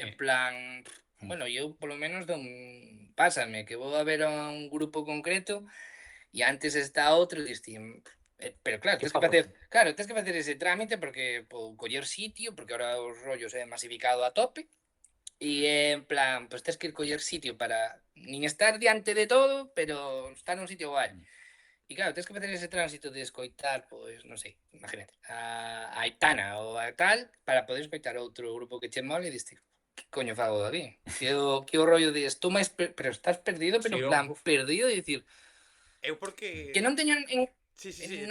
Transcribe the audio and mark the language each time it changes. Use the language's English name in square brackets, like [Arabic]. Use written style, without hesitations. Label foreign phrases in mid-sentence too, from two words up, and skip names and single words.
[Spanish] en plan, bueno, yo por lo menos pásame, que voy a ver a un grupo concreto y antes está otro y pero claro, tienes que hacer ese trámite porque [Galician] coller sitio, [Spanish] porque ahora los rollos se han masificado a tope. Y en plan, pues tienes que ir [Galician] coller sitio [Spanish] para ni estar [Galician] diante de todo, [Spanish] pero estar en un sitio guay. Y claro, tienes que [Galician] facer ese tránsito de escoitar, pois, non sei, imagínate, a Aitana ou a tal, para poder escoitar outro grupo que che mole e diste, que coño fago aquí? Que o rollo de estou máis, pero estás perdido, pero [Spanish] Sí, en plan, uf. [Galician] perdido, de dicir, Eu porque... que non teño [Spanish] Sí, sí, sí.